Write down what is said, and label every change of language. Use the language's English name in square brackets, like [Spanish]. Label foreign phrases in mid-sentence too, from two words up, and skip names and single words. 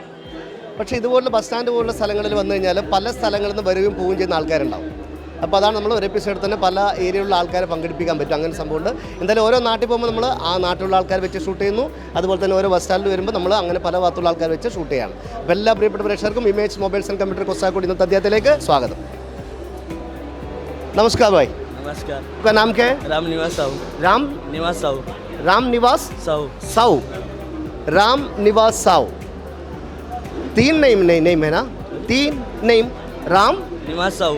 [Malayalam] പക്ഷേ ഇതുപോലുള്ള [English] bus stand [Malayalam] പോലുള്ള സ്ഥലങ്ങളിൽ വന്നു കഴിഞ്ഞാൽ പല സ്ഥലങ്ങളിൽ നിന്ന് വരികയും പോവുകയും ചെയ്യുന്ന ആൾക്കാരുണ്ടാവും. അപ്പോൾ അതാണ് നമ്മൾ ഒരു എപ്പിസോഡിൽ തന്നെ പല ഏരിയയിലുള്ള ആൾക്കാരെ പങ്കെടുപ്പിക്കാൻ പറ്റും. അങ്ങനെ സംഭവമുണ്ട്. എന്തായാലും ഓരോ നാട്ടിൽ പോകുമ്പോൾ നമ്മൾ ആ നാട്ടിലുള്ള ആൾക്കാർ വെച്ച് ഷൂട്ട് ചെയ്യുന്നു. അതുപോലെ തന്നെ ഓരോ [English] bus standil [Malayalam] വരുമ്പോൾ നമ്മൾ അങ്ങനെ പല ഭാഗത്തുള്ള ആൾക്കാർ വെച്ച് ഷൂട്ട് ചെയ്യാണ്. അപ്പോൾ എല്ലാ പ്രിയപ്പെട്ട പ്രേക്ഷകർക്കും ഇമേജ് മൊബൈൽസ് ആൻഡ് കമ്പ്യൂട്ടർ കൊസ്റ്റാക്കൂടി ഇന്നത്തെ അധ്യായത്തിലേക്ക് സ്വാഗതം. [Hindi] नमस्कार भाई. नमस्कार. आपका नाम क्या है? राम निवास साहू. राम निवास साहू. राम निवास साहू. साहू. राम निवास साहू. तीन नेम है ना? तीन नेम. राम निवास साहू.